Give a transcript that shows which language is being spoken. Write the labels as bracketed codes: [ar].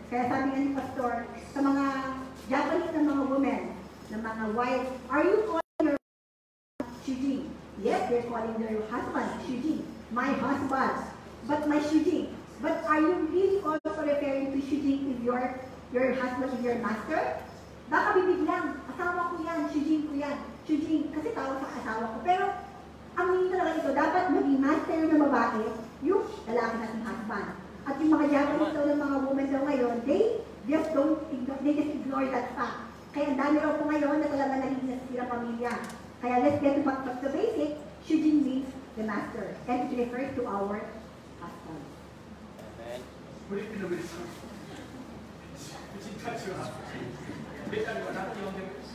[tl] Kaya sabi nga ni Pastor, sa mga Japanese na mga women, na mga wives, [en] are you calling your shujin? Yes, they're calling their husband shujin. My husband. But my shujin. But are you really also referring to shujin if your husband is your master? [tl] Baka bibig lang, asawa ko yan, shujin ko yan. Shujin, kasi tawag sa asawa ko. Pero, ang meaning talaga ito, dapat maging master ng babae, yung lalaki natin husband. At yung mga Japanese daw ng mga women daw ngayon, [en] they just ignore that fact. [tl] Kaya ang dami raw po ngayon na talaga naging nasira pamilya. Kaya [en] let's get back to the basic, shujin means the master. And it refers to our husband. Filipino minister. [ja] うちたちはベタには何て呼んでる？